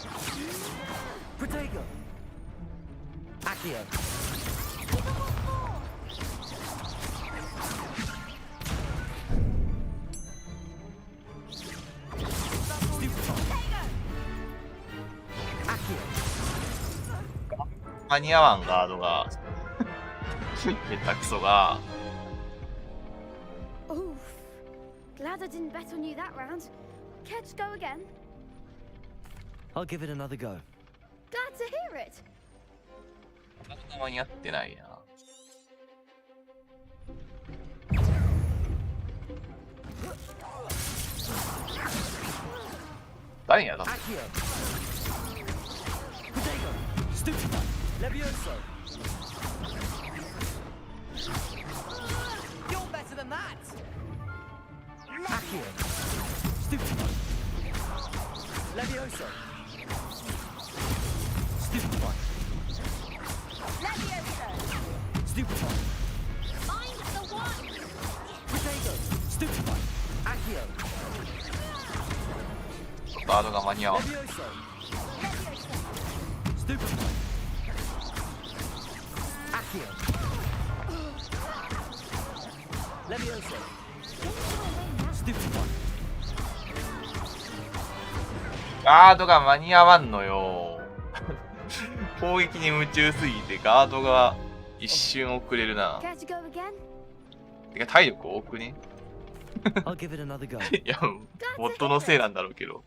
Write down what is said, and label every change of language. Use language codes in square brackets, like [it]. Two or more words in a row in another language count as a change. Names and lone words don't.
[en] Protego. Accio. Accio. [ja] 間に合わんガードが。下手くそが。 [en] Oof. Glad I didn't bet on you that round. Care to go again? I'll give it another go. Glad to hear it. [ja] 間に合ってないな。誰にやだ？ [en] Accio. Protego. Stupefy. Levioso. You're better than that. Accio. Stupefy. Levioso. Stupefy. Levioso. Stupefy. Find the one. Protego. Stupefy. Accio. [ja] ガードが間に合わん。 [en] Levioso. Stupefy. Accio. Levioso. [ja] ガードが間に合わんのよ。攻撃に夢中すぎてガードが一瞬遅れるな。てか体力多くね。いや、モッドのせいなんだろうけど。